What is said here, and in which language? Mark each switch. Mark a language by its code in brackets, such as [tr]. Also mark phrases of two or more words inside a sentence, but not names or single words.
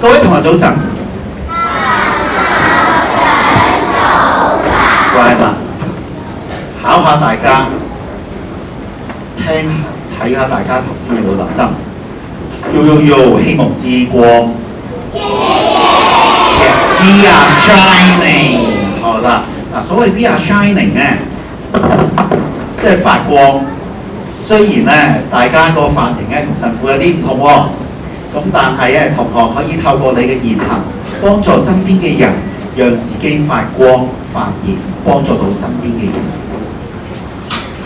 [yue] 各位同學早晨。乖啦，考下大家，睇下大家頭先有冇留心。希望之光。 [en] We are shining。 [yue] 好啦，嗱，所謂 [en] We are shining [yue] 咧，即係發光。雖然咧，大家個髮型咧同神父有啲唔同喎，咁但係咧，同學可以透過你嘅言行，幫助身邊嘅人，讓自己發光發熱，幫助到身邊嘅人。